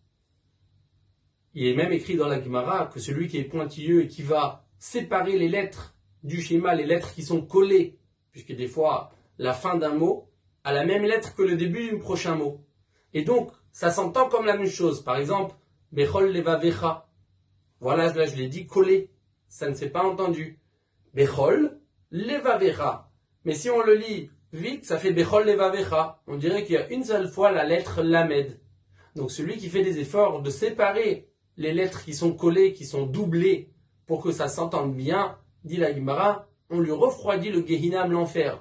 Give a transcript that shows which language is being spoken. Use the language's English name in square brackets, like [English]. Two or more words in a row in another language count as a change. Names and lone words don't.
[French] Il est même écrit dans la Gemara que celui qui est pointilleux et qui va séparer les lettres du schéma, les lettres qui sont collées, puisque des fois la fin d'un mot a la même lettre que le début du prochain mot. Et donc, ça s'entend comme la même chose. Par exemple, [Hebrew] בכל לבבך. [French] Voilà, là je l'ai dit collé. Ça ne s'est pas entendu. [Hebrew] בכל לבבך. [French] Mais si on le lit vite, ça fait [Hebrew] בכל לבבך. [French] On dirait qu'il y a une seule fois la lettre lamed. Donc celui qui fait des efforts de séparer les lettres qui sont collées, qui sont doublées, pour que ça s'entende bien, dit la Gemara, on lui refroidit le Gehinam, l'enfer.